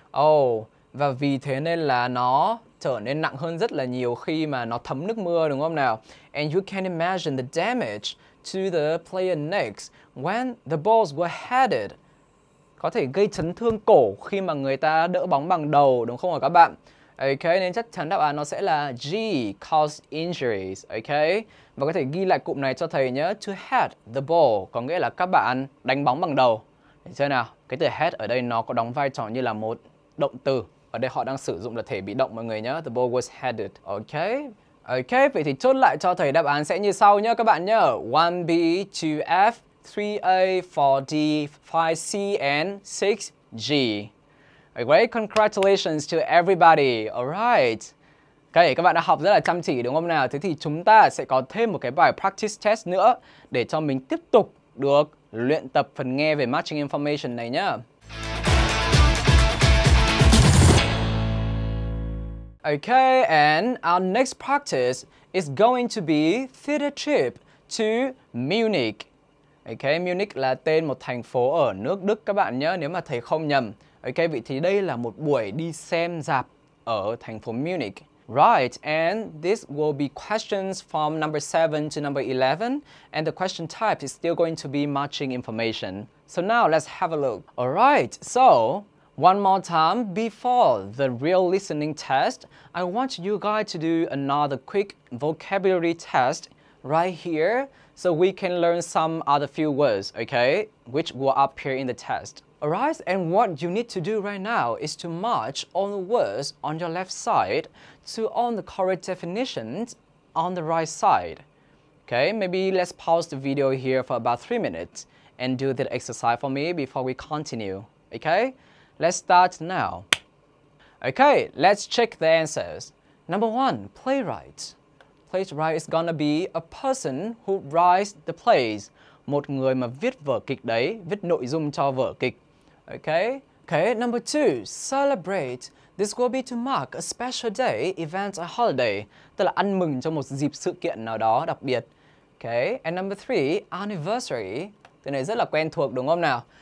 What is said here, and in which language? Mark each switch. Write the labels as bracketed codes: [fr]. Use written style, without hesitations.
[vi] Oh, và vì thế nên là nó trở nên nặng hơn rất là nhiều khi mà nó thấm nước mưa, đúng không nào? [en] And you can imagine the damage to the player necks when the balls were headed. [vi] Có thể gây chấn thương cổ khi mà người ta đỡ bóng bằng đầu, đúng không ạ các bạn? Ok, nên chắc chắn đáp án nó sẽ là G, [en] cause injuries, [vi] ok? Và có thể ghi lại cụm này cho thầy nhé. [en] To head the ball, [vi] có nghĩa là các bạn đánh bóng bằng đầu. Được chưa nào? Cái từ head ở đây nó có đóng vai trò như là một động từ. Ở đây họ đang sử dụng là thể bị động mọi người nhé. [en] The ball was headed, [vi] ok? Ok, vậy thì chốt lại cho thầy đáp án sẽ như sau nhé các bạn nhé. [en] 1B, 2F, 3A, 4D, 5C, and 6G. Okay, congratulations to everybody. Alright. [vi] Okay, các bạn đã học rất là chăm chỉ đúng không nào? Thế thì chúng ta sẽ có thêm một cái bài practice test nữa để cho mình tiếp tục được luyện tập phần nghe về matching information này nhá. [en] Okay, and our next practice is going to be theater trip to Munich. [vi] Okay, Munich là tên một thành phố ở nước Đức các bạn nhé, nếu mà thầy không nhầm. Ok, vậy thì đây là một buổi đi xem rạp ở thành phố Munich. [en] Right, and this will be questions from number 7 to number 11, and the question type is still going to be matching information. So now let's have a look. Alright, so one more time before the real listening test, I want you guys to do another quick vocabulary test right here so we can learn some other few words, okay, which will appear in the test. Alright, and what you need to do right now is to match all the words on your left side to all the correct definitions on the right side. Okay, maybe let's pause the video here for about 3 minutes and do that exercise for me before we continue. Okay, let's start now. Okay, let's check the answers. Number 1, playwright. Playwright is gonna be a person who writes the plays. [vi] Một người mà viết vở kịch đấy, viết nội dung cho vở kịch. [en] Okay? Okay, number 2, celebrate. This will be to mark a special day, event, or holiday. [vi] Tức là ăn mừng cho một dịp sự kiện nào đó đặc biệt. [en] Okay, and number 3, anniversary. [vi] Từ này rất là quen thuộc đúng không nào?